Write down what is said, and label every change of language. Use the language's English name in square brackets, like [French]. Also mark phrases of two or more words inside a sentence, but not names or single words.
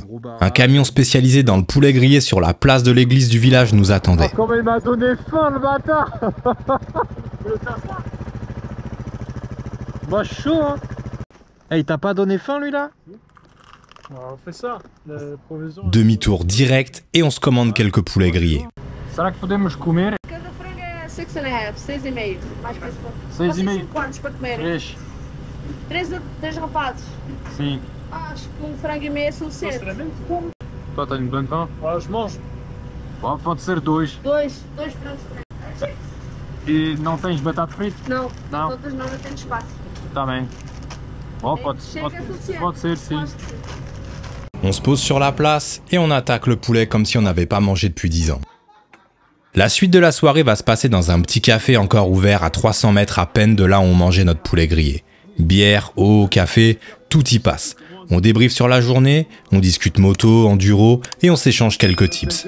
[French] Un camion spécialisé dans le poulet grillé sur la place de l'église du village nous attendait. Comment il m'a donné faim le bâtard. Bah chaud hein. Hey, il t'a pas donné faim lui là? On fait ça, la provision. Demi-tour direct et on se commande quelques poulets grillés. [Portuguese] Será que podemos comer? Cada frango é 6,5, 6,5. Mais para 6,5. quantos para comer? 3 rapados. Sim. Acho que frango e meio é suficiente. [French] Toi t'as une bonne faim? Ouais, je mange. Bon, [Portuguese] pode ser 2. 2 frangos brancos. E não tens batata frita? Não, Não. todas não tem espaço. Tá bem. Bon, pode ser sim. [French] On se pose sur la place et on attaque le poulet comme si on n'avait pas mangé depuis 10 ans. La suite de la soirée va se passer dans un petit café encore ouvert à 300 mètres à peine de là où on mangeait notre poulet grillé. Bière, eau, café, tout y passe. On débriefe sur la journée, on discute moto, enduro et on s'échange quelques tips.